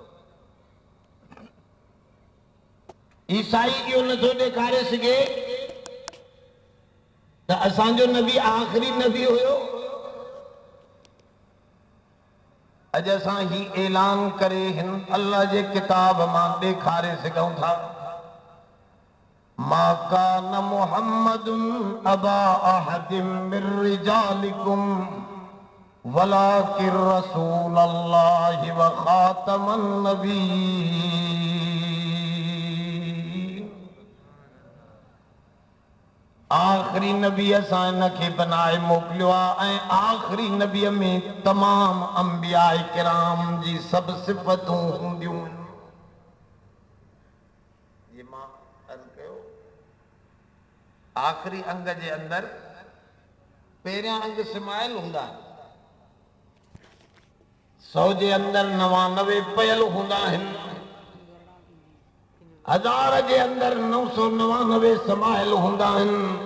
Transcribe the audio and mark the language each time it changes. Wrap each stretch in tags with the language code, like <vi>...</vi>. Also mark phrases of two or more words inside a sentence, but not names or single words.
<sd>ईसाई इहो नथो ॾेखारे सघे त असांजो नबी आख़िरी नबी हुयो। अॼु असां ही ऐलान करे हिन अल्लाह जे किताब मां ॾेखारे सघूं था</sd> <ar>ما كان محمد أبا أحد من رجالكم ولكن رسول الله وخاتم النبيين.</ar> <sd>आख़िरी नबी असां हिनखे बनाए मोकिलियो आहे ऐं आख़िरी नबीअ में तमाम अंबिया किराम जी सभु सिफ़तूं हूंदियूं। ये मां अर्ज़ कयो आख़िरी अंग जे अंदरि पहिरियां अंग समायल हूंदा, 100 जे अंदरि 99 पयल हूंदा आहिनि, 1000 जे अंदरि 999 समायल हूंदा आहिनि।</sd>